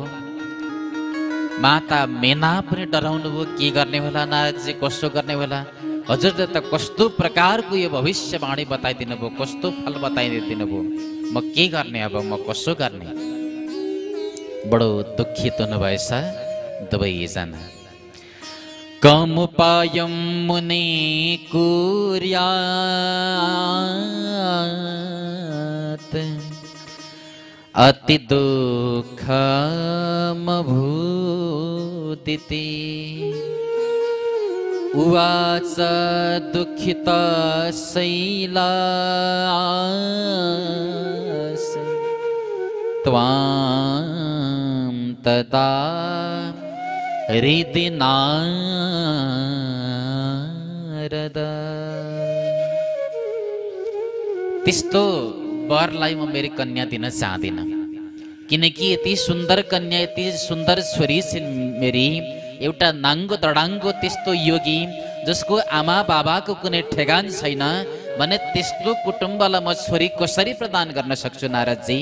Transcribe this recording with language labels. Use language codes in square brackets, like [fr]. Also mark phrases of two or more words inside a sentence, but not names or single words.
[ne] माता मेना पनि डराउनु भयो, के गर्ने होला नारदजी, कसो गर्ने होला। हजुरले त कस्तो प्रकारको यो भविष्यवाणी बताइदिनु भयो, कस्तो फल बताइदिनु भयो, म के गर्ने, अब म कसो गर्ने। बडो दुखित हुनुभएछ दुवैजना। [sa] कम उपायम मुनि कुर्यात् अति दुःखमभूदिति। उवाच दुःखिता शैलास त्वां तदा हृदि नारद। [ne] त्यस्तो वरलाई म मेरी कन्या दिन चाहदिनँ, किनकि यति सुन्दर कन्या, यति सुन्दर छोरी छिन् मेरी, एउटा नाङ्गो दडाङ्गो त्यस्तो योगी जसको आमा बाबाको कुनै ठेगान छैन भने त्यस्तो कुटुम्बलाई म छोरी कसरी प्रदान गर्न सक्छु नारदजी।